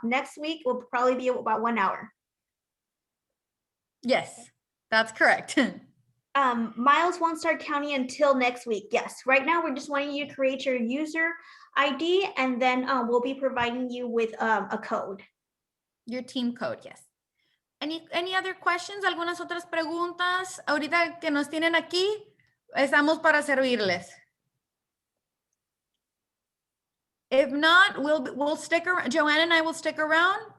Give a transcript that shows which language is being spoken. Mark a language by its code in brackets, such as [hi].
[en] Next week will probably be about 1 hour. Yes, that's correct. Miles won't start counting until next week. Yes, right now we're just wanting you to create your user ID, and then we'll be providing you with a code. Your team code, yes. Any other questions? [es] ¿Algunas otras preguntas? Ahorita que nos tienen aquí, estamos para servirles. [en] If not, we'll stick around. Joanne and I will stick around.